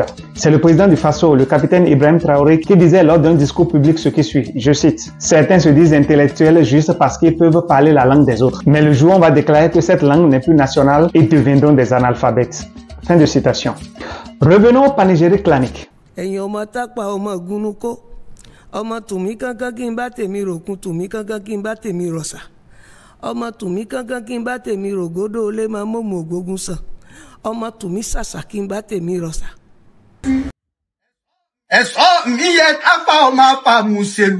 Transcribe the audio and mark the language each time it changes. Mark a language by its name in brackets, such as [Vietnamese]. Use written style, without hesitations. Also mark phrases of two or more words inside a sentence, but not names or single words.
[French] C'est le président du Faso, le capitaine Ibrahim Traoré, qui disait lors d'un discours public ce qui suit, je cite, « Certains se disent intellectuels juste parce qu'ils peuvent parler la langue des autres. Mais le jour où on va déclarer que cette langue n'est plus nationale, ils deviendront des analphabètes. » Fin de citation. Revenons au panégyrique clanique. [Yoruba] Ọmọ tùmí sàṣà kí n bá tèmi rọ̀ṣà. Ẹ̀sọ́ mi yẹ kápá ọmọ apá Mùsèlú.